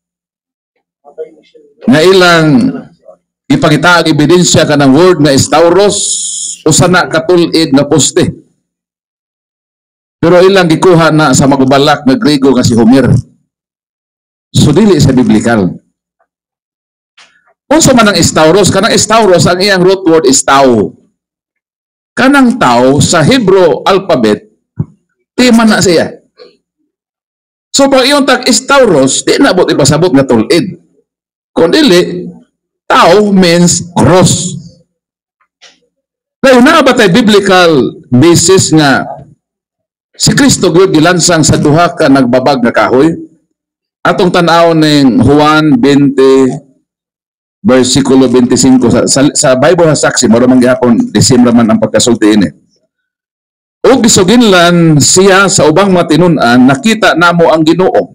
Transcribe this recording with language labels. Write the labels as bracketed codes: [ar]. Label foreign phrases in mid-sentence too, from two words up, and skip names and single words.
[ceb] Nga ilang ipakita ang ebidensya kanang word nga stauros usa na katulid nga poste. Pero ilang gikuha na sa magbalak nga Griego nga si Homer. So dili sa biblical. Unsa man ang stauros? Kanang stauros ang iyang [en] root word is [ceb] tau. Kanang tau sa Hebrew alphabet tema na siya. So pag iyong tag stauros, di na bot ipasabot nga tulid. Kung dili, [en] tau means cross. [ceb] Kaya na ba tayo biblical basis nga si Kristo gud gilansang sa duha ka nagbabag nga kahoy? Atong tanaw ning Juan 20 versikulo 25 sa Bible sa saksi mao man gyapon Disyembre man ang pagkasulti ini. Og gisuginlan siya sa ubang matinun-an, nakita namo ang Ginoo.